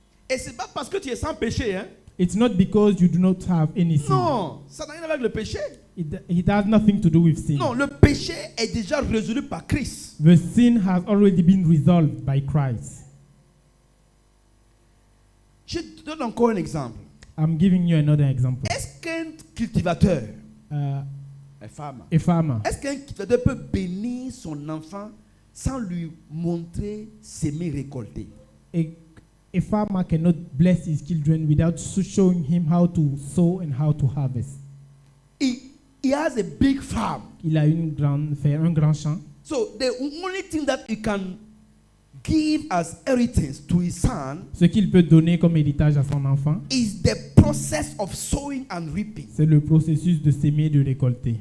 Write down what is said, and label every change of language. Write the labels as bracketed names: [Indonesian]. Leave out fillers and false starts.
[French] Et c'est pas parce que tu es sans péché, hein? [English] It's not because you do not have any sin. [French] Non, ça n'a rien à voir avec le péché. [English] It has nothing to do with sin. [French] Non, le péché est déjà résolu par Christ. [English] The sin has already been resolved by Christ. [French] Je te donne encore un exemple. [English] I'm giving you another example. [French] Est-ce qu'un cultivateur, Uh, un farmer, [English] a farmer, [French] est-ce qu'un cultivateur peut bénir son enfant sans lui montrer semer, récolter? [English] a farmer cannot bless his children without showing him how to sow and how to harvest. He has a big farm. [French] Il a un grand champ. [English] So the only thing that he can give as inheritance to his son [French] Ce qu'il peut donner comme héritage à son enfant, [English] is the process of sowing and reaping. [French] c'est le processus de s'aimer et de récolter.